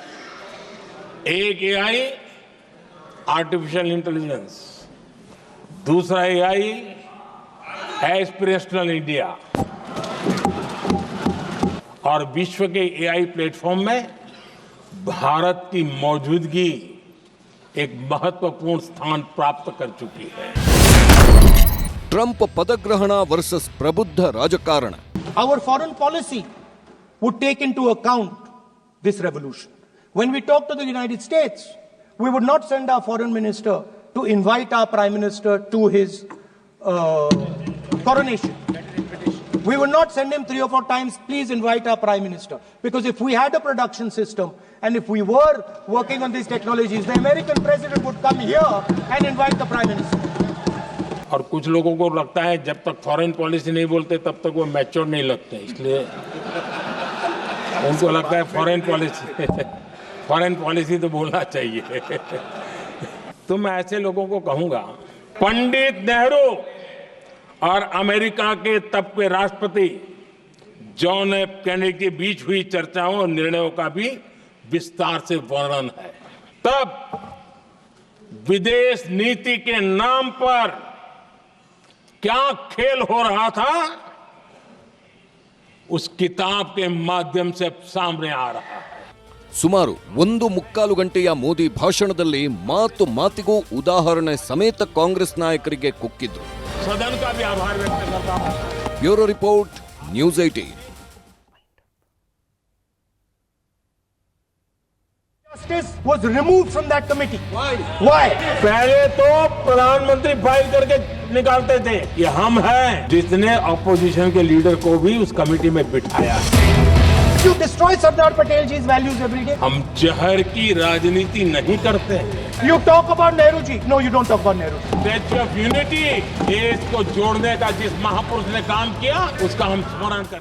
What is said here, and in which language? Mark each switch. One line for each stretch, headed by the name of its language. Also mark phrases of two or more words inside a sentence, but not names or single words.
Hindi: एक एआई
English: artificial intelligence,
Hindi: दूसरा एआई
English: aspirational India
Hindi: और विश्व के
English: AI platform
Hindi: में भारत की मौजूदगी एक महत्वपूर्ण स्थान प्राप्त कर चुकी है।
Kannada: ಟ್ರಂಪ್ ಪದಗ್ರಹಣ ವರ್ಸಸ್ ಪ್ರಬುದ್ಧ ರಾಜಕಾರಣ.
English: Our foreign policy would take into account this revolution. When we talk to the United States, we would not send our foreign minister to invite our prime minister to his coronation. We would not send him 3 or 4 times, please invite our prime minister. Because if we had a production system and if we were working on these technologies, the American president would come here and invite the prime minister.
Hindi: और कुछ लोगों को लगता है जब तक
English: foreign policy
Hindi: नहीं बोलते तब तक वो मैच्योर नहीं लगते, इसलिए उनको लगता है
English: foreign policy
Hindi: तो बोलना चाहिए। तो मैं ऐसे लोगों को कहूंगा, पंडित नेहरू और अमेरिका के तब के राष्ट्रपति जॉन एफ कैनेडी के बीच हुई चर्चाओं और निर्णयों का भी विस्तार से वर्णन है। तब विदेश नीति के नाम पर क्या खेल हो रहा था, उस किताब के माध्यम से सामने आ रहा है।
Kannada: ಸುಮಾರು 1.25 ಗಂಟೆಯ ಮೋದಿ ಭಾಷಣದಲ್ಲಿ ಮಾತಿಗೂ ಉದಾಹರಣೆ ಸಮೇತ ಕಾಂಗ್ರೆಸ್ ನಾಯಕರಿಗೆ ಕುಕ್ಕಿದ್ರು.
Hindi: सदन का भी आभार व्यक्त करता हूं।
English: bureau report,
Kannada: ನ್ಯೂಸ್ 18.
English: Justice was removed from that committee. Why?
Hindi: पहले तो प्रधानमंत्री फाइल करके निकालते थे। ये हम हैं जिसने ऑपोजिशन के लीडर को भी उस कमेटी में बिठाया।
English: You destroy Sardar Patel ji's values every day.
Hindi: हम जहर की राजनीति नहीं करते।
English: You talk about Nehru ji. No, you don't talk about Nehru ji.
Hindi: स्टैच्यू ऑफ यूनिटी देश को जोड़ने का जिस महापुरुष ने काम किया उसका हम स्मरण करते हैं।